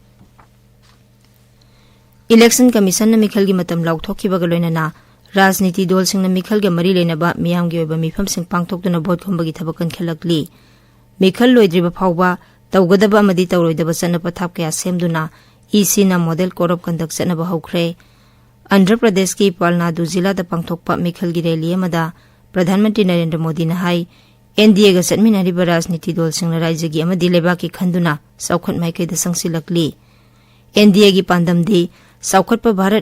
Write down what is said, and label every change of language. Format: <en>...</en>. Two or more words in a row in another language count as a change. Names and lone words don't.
<mni>Election Commission na Mikhal gi matam lauthokhiba ga loinana Rajniti dol singna Mikhal ga mari leinaba miyam gi oiba mifam sing pangthokduna vote khombagi thabakan khelakli Mikhal loidriba phawba tawgadaba amadi tawroidaba sanapa thap kya semduna EC na</mni> <en>model code of conduct</en> <mni>sanaba haukhre Andhra Pradesh ki Palnadu Jilla da pangthokpa Mikhal gi rally amada Pradhan Mantri Narendra Modi na hai NDA ga satminariba Rajniti dol singna raija gi amadi leba ki khanduna saukhat maikai da sangsilakli NDA gi pandamdi saukhatpa Bharat</mni>